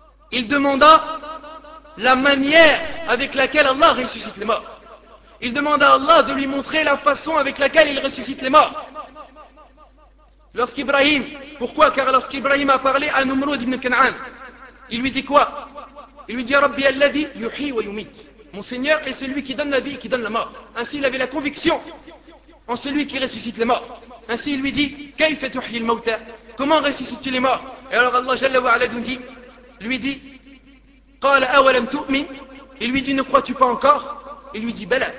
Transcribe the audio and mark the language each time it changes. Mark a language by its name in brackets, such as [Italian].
[French] Il demanda la manière avec laquelle Allah ressuscite les morts. Il demanda à Allah de lui montrer la façon avec laquelle il ressuscite les morts. Lorsqu'Ibrahim, pourquoi? Car lorsqu'Ibrahim a parlé à Numrud ibn Kan'an, il lui dit quoi? Il lui dit [Arabic] رَبِّ الَّذِي يُحْيِي وَيُمِيتُ. [French] Mon Seigneur est celui qui donne la vie et qui donne la mort. Ainsi, il avait la conviction en celui qui ressuscite les morts. Ainsi il lui dit, [Arabic] كيف تحيي الموتى? [French] Comment ressuscites-tu les morts? Et alors Allah Jalla wa Ala lui dit, [Arabic] قال أولم تؤمن? [French] Il lui dit, ne crois-tu pas encore? Il lui dit, بلى.